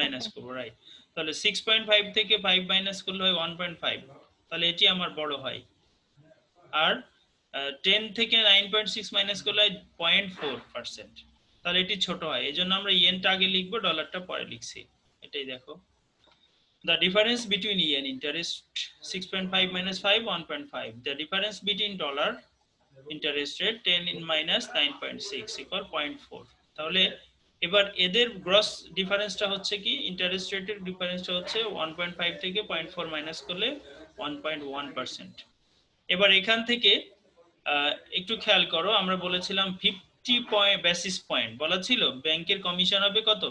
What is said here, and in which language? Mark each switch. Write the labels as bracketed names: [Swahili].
[Bangla] Minus হবে। করব, right. তাহলে 6.5 থেকে 5 মাইনাস করলে হয় 1.5, তাহলে এটি আমার বড় হয়। আর 10 থেকে 9.6 মাইনাস করলে হয় 0.4%, তাহলে এটি ছোট হয়। এই জন্য আমরা ইয়েনটা আগে লিখবো, ডলারটা পরে লিখছি। এটাই দেখো, [English] the difference between yen interest 6.5 minus 5 1.5, the difference between dollar interest rate 10 in minus 9.6 equal 0.4। [Bangla] তাহলে এবার এদের গ্রস ডিফারেন্সটা হচ্ছে কি? ইন্টারেস্ট রেটের ডিফারেন্সটা হচ্ছে 1.5 থেকে 0.4 মাইনাস করলে 1.1%। এবার এখান থেকে একটু খেয়াল করো, আমরা বলেছিলাম 50 বেসিস পয়েন্ট বলা ছিল, ব্যাংকের কমিশন হবে কত?